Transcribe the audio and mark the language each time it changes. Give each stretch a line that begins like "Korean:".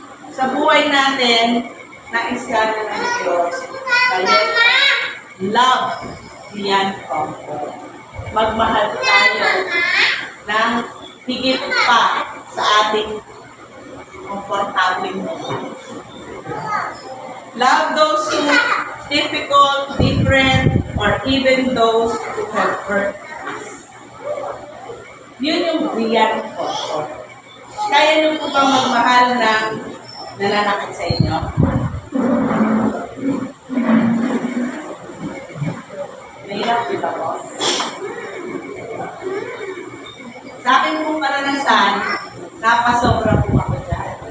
Filipino: Sa buhay natin, nais ka na ng Diyos na
English: let love beyond comfort.
Filipino: Magmahal tayo ng higit pa sa ating komportabling buhay.
English: Love those who difficult, different, or even those who have hurt us.
Filipino: Yun yung beyond comfort. Kaya nyo po ba magmahal ng nananakit sa inyo? Nahirap dito po. Sa akin pong karanasan, napasobra po ako dyan.